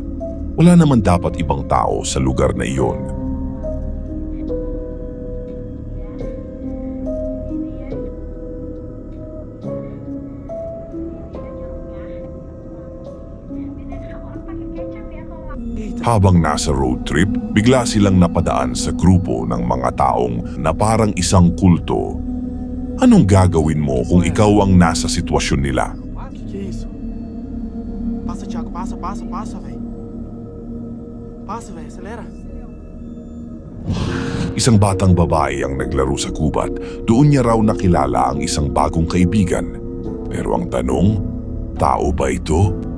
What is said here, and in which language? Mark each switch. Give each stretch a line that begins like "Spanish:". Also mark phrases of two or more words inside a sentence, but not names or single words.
Filipino: Wala naman dapat ibang tao sa lugar na iyon. Habang nasa
English: road trip,
Filipino: bigla silang napadaan sa grupo ng mga taong na parang isang kulto. Anong gagawin mo kung ikaw ang nasa sitwasyon nila?
Portuguese: Que é isso? Passa, Thiago, passa, velho. Passa, velho, acelera.
Filipino: Isang batang babae ang naglaro sa gubat. Doon niya raw nakilala ang isang bagong kaibigan. Pero ang tanong, tao ba ito?